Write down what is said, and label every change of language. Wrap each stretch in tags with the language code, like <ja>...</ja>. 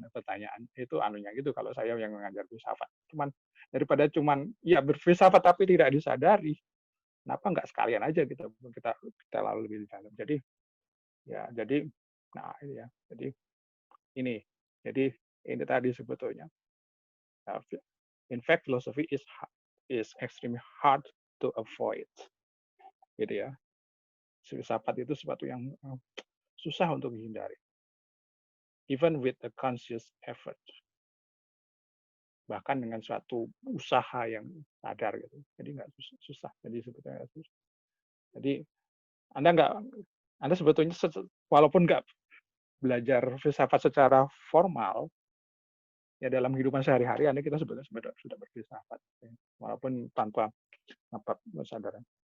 <id>Nah, pertanyaan itu anunya gitu kalau saya yang mengajar filsafat. Daripada ya berfilsafat tapi tidak disadari, kenapa nggak sekalian aja gitu kita lalu lebih dalam. Jadi nah ini ya. Ini jadi ini tadi sebetulnya.</id> <en>In fact, philosophy is extremely hard to avoid.</en> <id>Gitu ya. Filsafat itu sesuatu yang susah untuk dihindari.</id> <en>Even with a conscious effort.</en> <id>Bahkan dengan suatu usaha yang sadar gitu. Jadi nggak susah. Jadi sebetulnya susah. Jadi Anda sebetulnya walaupun nggak belajar filsafat secara formal, ya dalam kehidupan sehari-hari kita sebetulnya sudah berfilsafat, walaupun tanpa kesadaran.</id>